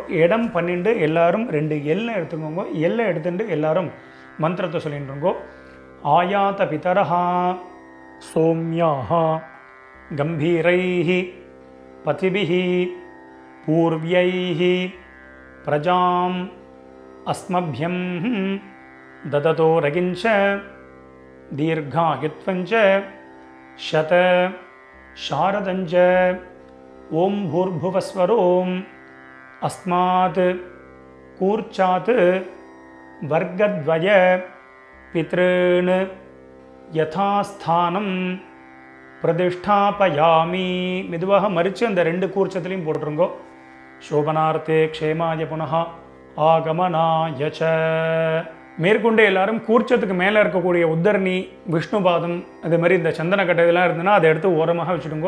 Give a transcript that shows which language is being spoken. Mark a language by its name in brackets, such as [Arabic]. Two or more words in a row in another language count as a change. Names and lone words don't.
[Tamil] இடம் பண்ணிட்டு எல்லாரும் ரெண்டு எல்லை எடுத்துக்கோங்க. எல்லை எடுத்துட்டு எல்லாரும் மந்திரத்தை சொல்லிட்டுருங்கோ. [Sanskrit] आयात पितरः सोम्याः गम्भीरैः पथिभिः पूर्व्यैः प्रजाम् அஸ்மभ्यं ददतो रगिञ्च दीर्घायुत्वञ्च शत शारदञ्च ओम भूर्भुवस्वरोम अस्मात् कूर्चात् वर्गद्वय पितॄन् यथास्थानं பிரதிஷ்டாபயாமி. [Tamil] மெதுவாக மறித்து அந்த ரெண்டு கூர்ச்சத்திலையும் போட்டுருங்கோ. [Sanskrit] शोभनार्थे क्षेमाय पुनः आगमनाय च. [Tamil] மேற்கொண்டு எல்லாரும் கூர்ச்சத்துக்கு மேலே இருக்கக்கூடிய உத்தரணி, விஷ்ணுபாதம், அது மாதிரி இந்த சந்தனக்கட்டை இதெல்லாம் இருந்ததுன்னா அதை எடுத்து ஓரமாக வச்சுடுங்கோ.